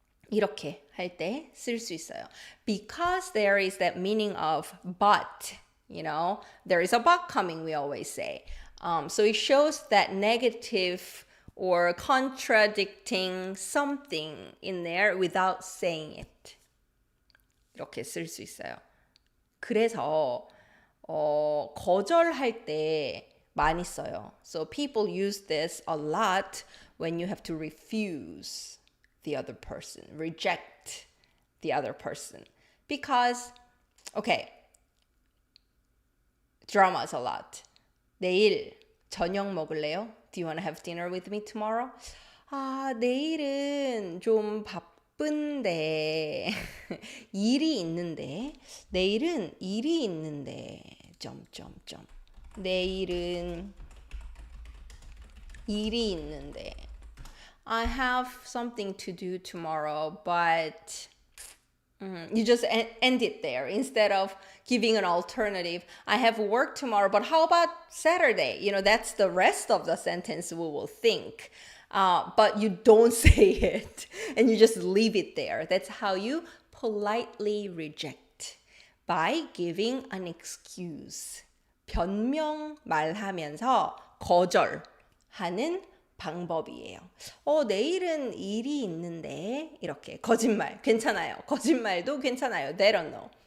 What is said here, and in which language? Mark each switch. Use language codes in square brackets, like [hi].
[ko] 이렇게 할 때 쓸 수 있어요. [en] Because there is that meaning of but, you know, there is a but coming, we always say. So it shows that negative or contradicting something in there without saying it. [ko] 이렇게 쓸 수 있어요. 그래서 거절할 때 많이 써요. [en] So people use this a lot when you have to refuse the other person, reject the other person. Because, okay, dramas a lot. [ko] 내일 저녁 먹을래요? [en] Do you want to have dinner with me tomorrow? [ko] 내일은 좀 바쁜데 일이 있는데 [en] 내일은 일이 있는데 점점점 내일은 일이 있는데 I have something to do tomorrow, but you just end it there instead of giving an alternative. I have work tomorrow, but how about Saturday? You know, that's the rest of the sentence we will think. But you don't say it and you just leave it there. That's how you politely reject, by giving an excuse. [ko] 변명 말하면서 거절하는 방법이에요. 내일은 일이 있는데 이렇게 거짓말 괜찮아요. 거짓말도 괜찮아요. [en] They don't know.